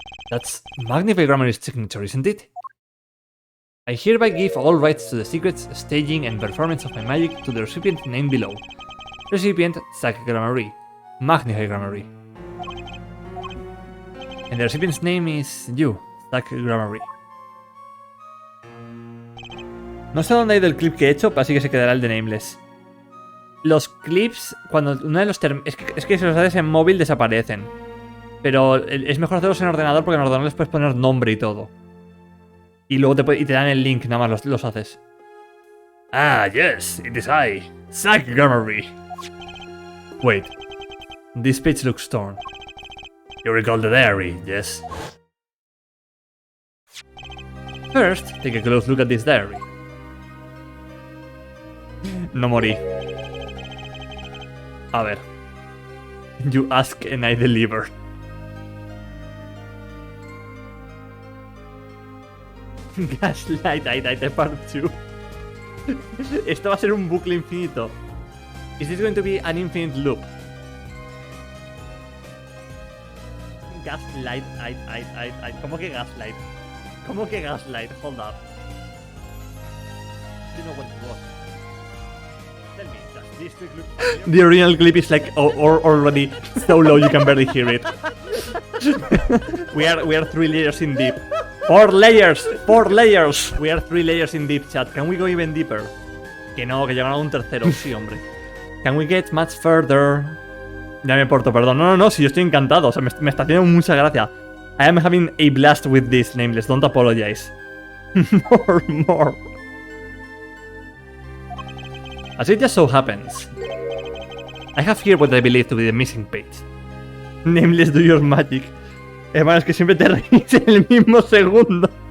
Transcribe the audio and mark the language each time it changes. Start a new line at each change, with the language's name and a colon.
English: That's Magnify Gramarye's signature, isn't it? I hereby give all rights to the secrets, staging, and performance of my magic to the recipient named below. Recipient, Zack Gramarye. Magnify Gramarye. And the recipient's name is you, Zack Gramarye.
Spanish: No sé dónde ha ido el clip que he hecho, así que se quedará el de Nameless. Los clips, cuando uno de los es que si los haces en móvil desaparecen. Pero es mejor hacerlos en ordenador porque en ordenador les puedes poner nombre y todo. Y luego te dan el link, nada más los haces.
English: Ah, yes, it is I, Zack Gramarye. Wait, this page looks torn. You recall the diary, yes? First, take a close look at this diary.
Spanish: No morí. A ver.
English: You ask and I deliver.
Spanish: Gaslight, I part 2. Esto va a ser un bucle infinito.
English: Is this going to be an infinite loop?
Spanish: Gaslight, ¿Cómo que gaslight? ¿Cómo que gaslight?
English: Hold up. You know what it was. Tell me, does this trick look familiar? The original clip is like already so low you can barely hear it. we are 3 layers in deep. 4 layers! 4 layers! We are 3 layers in deep, chat. Can we go even deeper?
Spanish: Que no, que llegan a un tercero. Sí, hombre.
English: Can we get much further?
Spanish: Ya me porto, perdón. No, si yo estoy encantado. O sea, me está haciendo mucha gracia.
English: I am having a blast with this, Nameless. Don't apologize. more. As it just so happens, I have here what I believe to be the missing page. Nameless, do your magic.
Spanish: Hermano, es que siempre te reís en el mismo segundo.